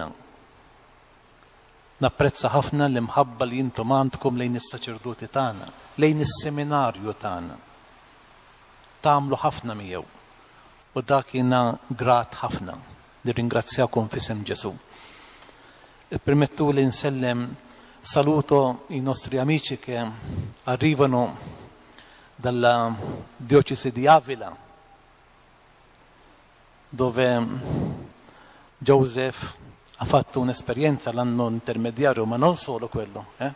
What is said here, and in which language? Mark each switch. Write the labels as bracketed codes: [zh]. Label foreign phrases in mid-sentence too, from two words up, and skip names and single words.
[mt] Napprezza ħafna l-imħabba li intom għandkom lejn is-saċerdoti tagħna, lejn is-seminarju tagħna. Tagħmlu ħafna miegħu u dak jiena grat ħafna. Nirringrazzjakom f'isem Ġesu. Permettu li nsellem [it] saluto i nostri amici che arrivano dalla diocesi di Avila, dove Joseph ha fatto un'esperienza l'anno intermediario, ma non solo quello.